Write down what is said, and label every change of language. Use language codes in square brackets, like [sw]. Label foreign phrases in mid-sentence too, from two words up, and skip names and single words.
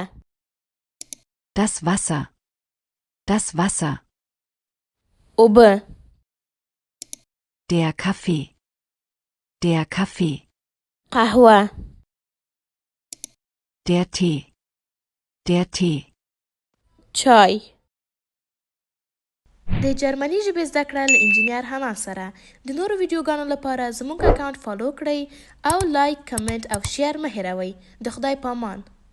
[de] Das Wasser. Das Wasser. [ps] اوبه. [de] Der Kaffee. Der Kaffee. [ps] قهوه. [de] Der Tee. Der Tee. [ps] چای. د جرمني ژبې زده کړه له انجینیر حنا سره. د نورو ویډیوګانو لپاره زموږ اکاونټ فالو کړئ او لایک، کمنټ او شیر مه هیروئ. د خدای په امان.